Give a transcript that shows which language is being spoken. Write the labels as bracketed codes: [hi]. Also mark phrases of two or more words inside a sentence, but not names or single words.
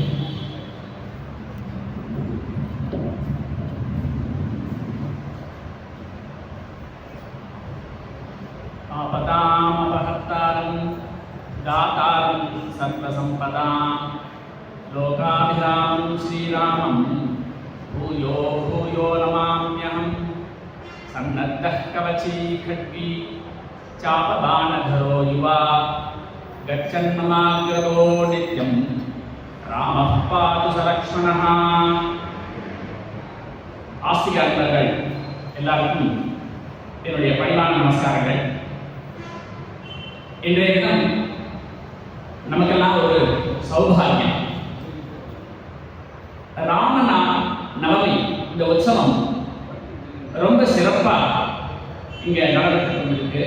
[sa] आपदाम् अपहर्तारं दातारं सर्वसम्पदां लोकाभिरामं श्रीरामं भूयो भूयो नमाम्यहं। सन्नद्धः कवची खड्गी चापबाणधरो युवा गच्छन्नमाग्रतो नित्यं रामः पातु सलक्ष्मणः। [ta] ஆஸ்திக அன்பர்கள் எல்லாருக்கும் என்னுடைய பணிவான நமஸ்காரங்கள். இன்றைய தினம் நமக்கெல்லாம் ஒரு சௌபாகியம். ராம நவமி இந்த உற்சவம் ரொம்ப சிறப்பா இங்க நடந்துட்டு கொண்டிருக்கு.